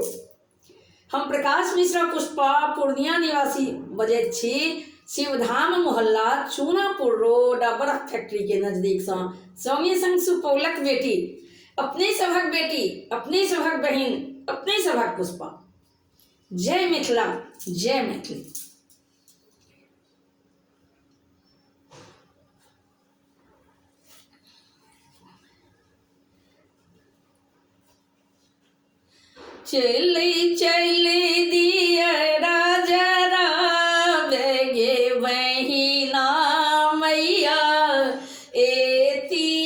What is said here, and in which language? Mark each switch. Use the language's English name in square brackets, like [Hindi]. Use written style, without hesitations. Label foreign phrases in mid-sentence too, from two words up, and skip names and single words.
[Maithili] हम प्रकाश मिश्रा पुष्पा पूर्णिया निवासी बजैत छी, शिवधाम मोहल्ला चूनापुर रोड बर्फ फैक्ट्री के नजदीक सँ। संगे संग सुपौलक बेटी, अपने सभक बेटी, अपने सभक बहिन, अपने सभक पुष्पा। जय मिथिला, जय मैथिली। चले चले दिया राजा रावे गे बहिना मैया, एती